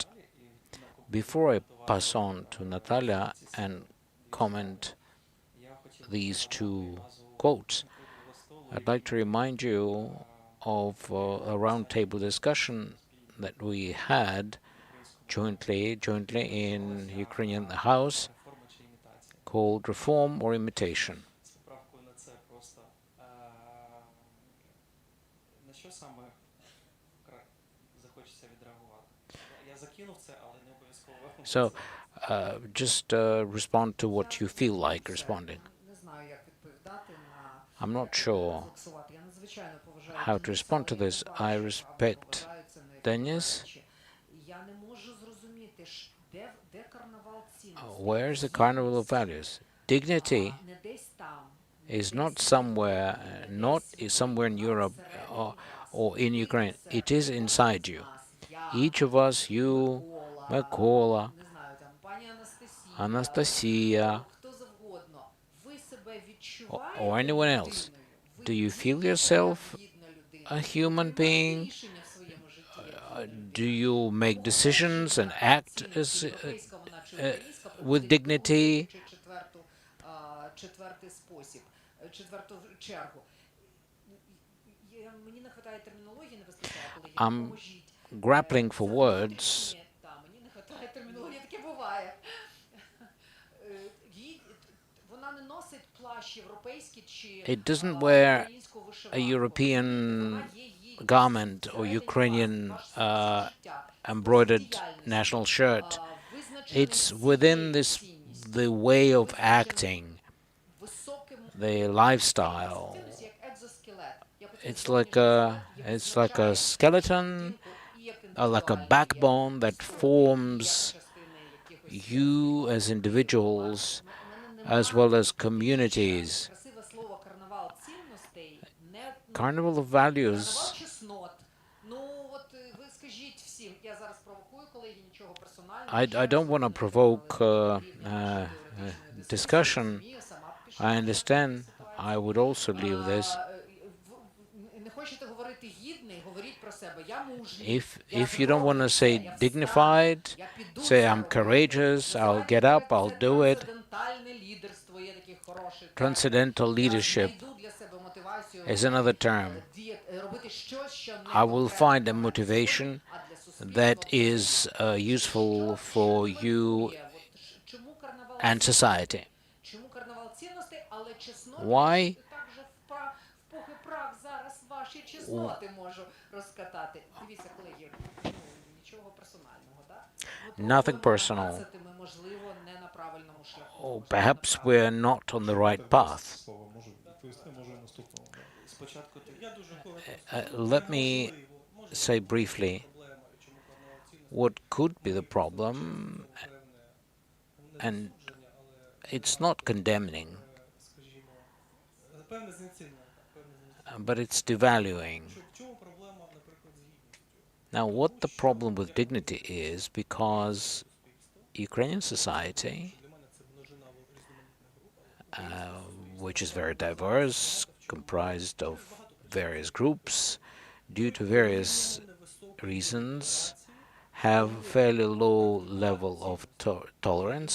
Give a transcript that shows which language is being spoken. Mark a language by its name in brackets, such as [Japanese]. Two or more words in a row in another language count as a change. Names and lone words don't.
[English] Before I pass on to Natalia and comment these two quotes, I'd like to remind you of a roundtable discussion that we had jointly in Ukrainian House called Reform or Imitation. [Ukrainian] З поправкою на це просто на що саме захочеться відреагувати? Я закинув це, але не обов'язково. [English] So, just respond to what you feel like responding. [Ukrainian] Не знаю, як відповідати на [English] I'm not sure [Ukrainian] фіксувати. Я надзвичайно поважаю [English] how to respond to this. I respect Denis. [Ukrainian] Я не можу зрозуміти, де карнавал цінностей. [English] Where is the carnival of values? Dignity [Ukrainian] Не десь там. [English] is not somewhere in Europe or in Ukraine. It is inside you. Each of us, you, [Ukrainian] Микола, Не знаю, там пані Анастасія, [English] Anastasia, [Ukrainian] хто завгодно. Ви себе [English] or [Ukrainian] відчуваєте [English] anyone [Ukrainian] людиною? [English] else. [Ukrainian] Ви [English] Do you feel [Ukrainian] відчуваєте [English] yourself [Ukrainian] гідна людина? [English] a human [Ukrainian] Ви [English] being? [Ukrainian] приймаєте рішення в своєму житті? [English] Do you make decisions and act as, [Ukrainian] Європейська вона чи українська, [English] with dignity? [Ukrainian] чи четвертий спосіб, четверту чергу. Мені не вистачає термінології, не вистачає, коли є. [English] I'm [Ukrainian] Поможіть. [English] grappling for words. [Ukrainian] Ні, мені не вистачає термінології, таке буває. Вона не носить плащ європейський чи [English] It doesn't wear [Ukrainian] українську [English] a [Ukrainian] вишиванку. [English] European [Ukrainian] Вона є її [English] garment or [Ukrainian] всередині [English] Ukrainian [Ukrainian] вас, ваше життя, [English] embroidered [Ukrainian] діяльність, [English] national shirt. [Ukrainian] визначений [English] It's within this the way of acting, [Ukrainian] високим [English] the lifestyle. [Ukrainian] цінності, як екзоскелет. Я хотіла [English] It's [Ukrainian] сьогодні [English] like a [Ukrainian] сказати, як [English] it's like a [Ukrainian] визначає [English] skeleton, [Ukrainian] людинку і як [English] like a [Ukrainian] індивідуальність, [English] backbone that [Ukrainian] як [English] forms [Ukrainian] частини якихось [English] you as individuals as as well as communities. [Ukrainian] Красиве слово карнавал цінностей не [English] Carnival of [Ukrainian] карнавал [English] values. [Ukrainian] чеснот. Ну от ви скажіть всім. Я зараз провокую, колеги, нічого персонального. [English] I don't want to provoke discussion. I understand. I would also leave this. [Ukrainian] Не хочете говорити гідний, говоріть про себе. Я мужній. [English] If you don't want to say dignified, say I'm courageous, I'll get up, I'll do it. [Ukrainian] Трансцендентальне лідерство є такий хороший. [English] Transcendental leadership [Ukrainian] Я знайду для себе мотивацію [English] is another term. [Ukrainian] робити щось, що не [English] I will [Ukrainian] конкретно [English] find a [Ukrainian] для мене [English] motivation [Ukrainian] а для суспільства. [English] that is useful for you [Ukrainian] Чому карнавал [English] and society. [Ukrainian] Чому карнавал цінностей, але чесноти [English] Why? [Ukrainian] так же в пух і прах зараз ваші чесноти можу розкатати. Дивіться, колеги, нічого персонального, так? [English] Nothing personal. [Ukrainian] Ми, можливо, не на правильному шляху. [English] Or perhaps we're not on the right path. [Ukrainian] Слово можу відповісти, може і наступного. Спочатку ти. Я дуже коротко. [English] Let me say briefly what could be the problem, and it's not condemning, [Ukrainian] Скажімо, певне знецінення, [English] but it's devaluing. [Ukrainian] В чому проблема, наприклад, з гідністю? [English] Now, what the problem with dignity is, because Ukrainian society, [Ukrainian] Для мене це множина різноманітних груп. [English] which is very diverse, comprised of various groups, due to various reasons, have fairly low level of tolerance.